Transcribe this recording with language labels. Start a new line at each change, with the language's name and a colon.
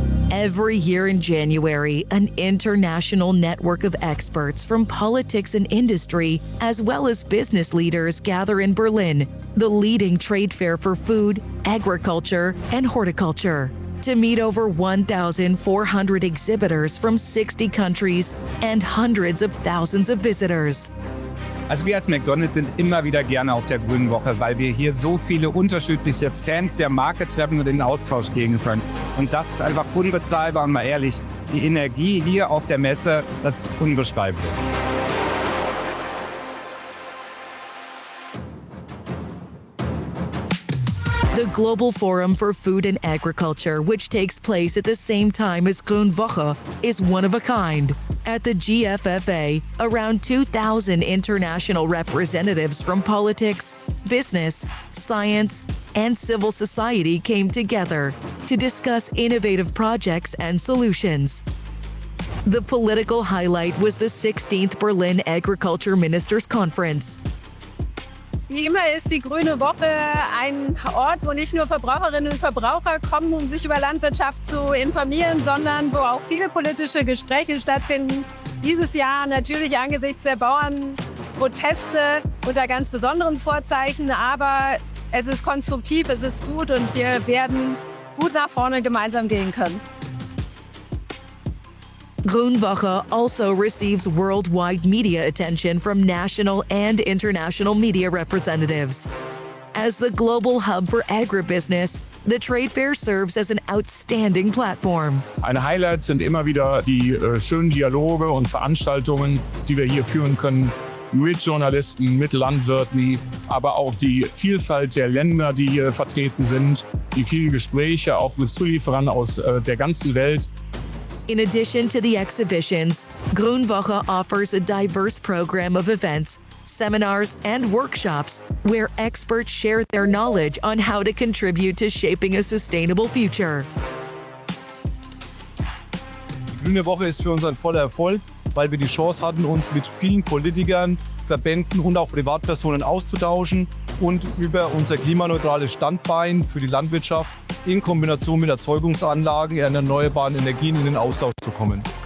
English: Every year in January, an international network of experts from politics and industry, as well as business leaders, gather in Berlin, the leading trade fair for food, agriculture, and horticulture, to meet over 1,400 exhibitors from 60 countries and hundreds of thousands of visitors.
German: Also wir als McDonald's sind immer wieder gerne auf der Grünen Woche, weil wir hier so viele unterschiedliche Fans der Marke treffen und in den Austausch gehen können. Und das ist einfach unbezahlbar und mal ehrlich, die Energie hier auf der Messe, das ist unbeschreiblich.
English: The Global Forum for Food and Agriculture, which takes place at the same time as Grüne Woche, is one of a kind. At the GFFA, around 2,000 international representatives from politics, business, science, and civil society came together to discuss innovative projects and solutions. The political highlight was the 16th Berlin Agriculture Ministers Conference.
German: Wie immer ist die Grüne Woche ein Ort, wo nicht nur Verbraucherinnen und Verbraucher kommen, um sich über Landwirtschaft zu informieren, sondern wo auch viele politische Gespräche stattfinden. Dieses Jahr natürlich angesichts der Bauernproteste unter ganz besonderen Vorzeichen, aber es ist konstruktiv, es ist gut und wir werden gut nach vorne gemeinsam gehen können.
English: Grüne Woche also receives worldwide media attention from national and international media representatives. As the global hub for agribusiness, the trade fair serves as an outstanding platform.
German: Ein Highlight sind immer wieder die schönen Dialoge und Veranstaltungen, die wir hier führen können mit Journalisten, mit Landwirten, aber auch die Vielfalt der Länder, die hier vertreten sind, die vielen Gespräche auch mit Zulieferern aus der ganzen Welt.
English: In addition to the exhibitions, Grüne Woche offers a diverse program of events, seminars, and workshops where experts share their knowledge on how to contribute to shaping a sustainable future.
German: Die Grüne Woche ist für uns ein voller Erfolg, weil wir die Chance hatten, uns mit vielen Politikern, Verbänden und auch Privatpersonen auszutauschen und über unser klimaneutrales Standbein für die Landwirtschaft in Kombination mit Erzeugungsanlagen und erneuerbaren Energien in den Austausch zu kommen.